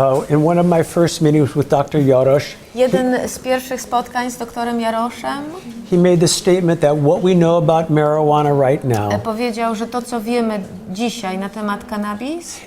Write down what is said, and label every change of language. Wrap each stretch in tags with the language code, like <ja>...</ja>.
<en>In one of my first meetings with Dr. Jarosz,</en> <pl>Jeden z pierwszych spotkań z doktorem Jaroszem</pl> <en>he made the statement that what we know about marijuana right now</en> <pl>powiedział, że to, co wiemy dzisiaj na temat cannabis,</pl>